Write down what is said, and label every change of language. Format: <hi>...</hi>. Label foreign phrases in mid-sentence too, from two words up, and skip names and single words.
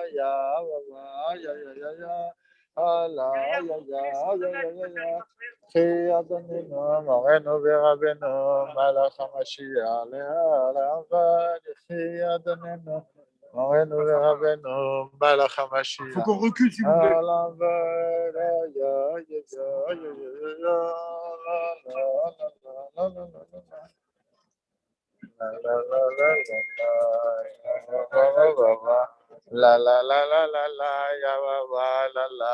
<he>יחי אדוננו מורנו ורבנו מלך המשיח לעולם ועד יחי אדוננו מורנו ורבנו מלך המשיח.</he> <fr>Faut qu'on recule s'il vous plaît. La la la la la la ya wa wa la la</fr>